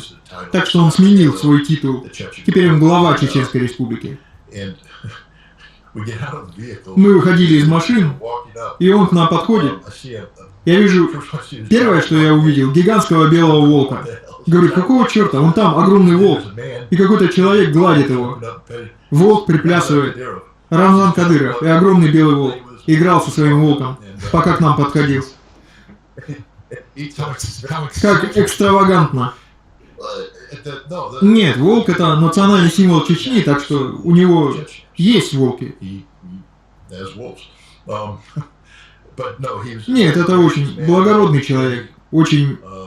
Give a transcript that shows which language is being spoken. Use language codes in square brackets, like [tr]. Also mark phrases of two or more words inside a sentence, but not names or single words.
[ru] Так что он сменил свой титул. Теперь он глава Чеченской Республики. Мы выходили из машин, и он к нам подходит. Я вижу, первое, что я увидел, гигантского белого волка. Говорю, какого черта? Вон там огромный волк. И какой-то человек гладит его. Волк приплясывает. Рамзан Кадыров и огромный белый волк играл со своим волком, пока к нам подходил. Как экстравагантно. Нет, волк — это национальный символ Чечни, так что у него есть волки. Нет, это очень благородный человек, очень...